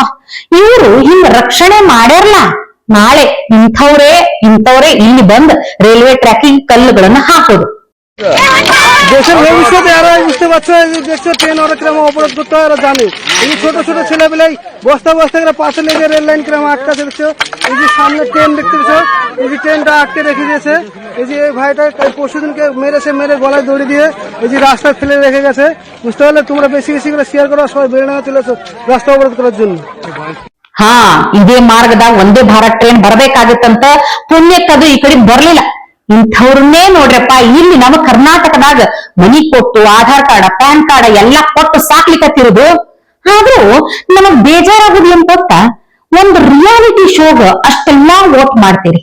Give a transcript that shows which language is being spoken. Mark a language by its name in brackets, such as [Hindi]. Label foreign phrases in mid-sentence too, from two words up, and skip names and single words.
[Kannada] ಇವರು ಹಿಂಗ ರಕ್ಷಣೆ ಮಾಡ್ಯಾರಲ್ಲ, ನಾಳೆ ಇಂಥವ್ರೇ ಇಲ್ಲಿ ಬಂದ್ [English] railway tracking [Kannada] ಕಲ್ಲುಗಳನ್ನ ಹಾಕೋದು. [Bangla] দেশের ভবিষ্যৎ এরা বুঝতে পারছে দেখছো ট্রেন ওরা কিরকম অবরোধ করতে হয় এরা জানে। এই ছোট ছোট ছেলেপেলে বস্তা করে পাশে লেগে রেল লাইন কিরকম আটকাছে দেখছো। এই যে সামনে ট্রেন দেখতে পাচ্ছ, এই যে ট্রেনটা আটকে রেখে দিয়েছে। এই যে এই ভাইটা পরশুদিনকে মেরে গলায় দড়ি দিয়ে এই যে রাস্তায় ফেলে রেখে গেছে। বুঝতে পারলে তোমরা বেশি করে শেয়ার করো, সবাই বেরোনা চলেছো রাস্তা অবরোধ করার জন্য। [Kannada] ಹಾ, ಇದೇ ಮಾರ್ಗದಾಗ ಒಂದೇ ಭಾರತ್ ಟ್ರೈನ್ ಬರ್ಬೇಕಾಗಿತ್ತಂತ ಪುಣ್ಯಕ್ಕದು ಈ ಕಡೆ ಬರ್ಲಿಲ್ಲ. ಇಂಥವ್ರನ್ನೇ ನೋಡ್ರಪ್ಪ ಇಲ್ಲಿ ನಮ್ಮ ಕರ್ನಾಟಕದಾಗ ಮನಿ ಕೊಟ್ಟು [English] Aadhaar card PAN card [Kannada] ಎಲ್ಲಾ ಕೊಟ್ಟು ಸಾಕ್ಲಿಕ್ಕತ್ತಿರೋದು. ಆದ್ರೂ ನಮಗ್ ಬೇಜಾರಾಗುದು ಏನ್ ಗೊತ್ತಾ, ಒಂದು [English] reality showga [Kannada] ಅಷ್ಟೆಲ್ಲಾ ವೋಟ್ ಮಾಡ್ತೀರಿ.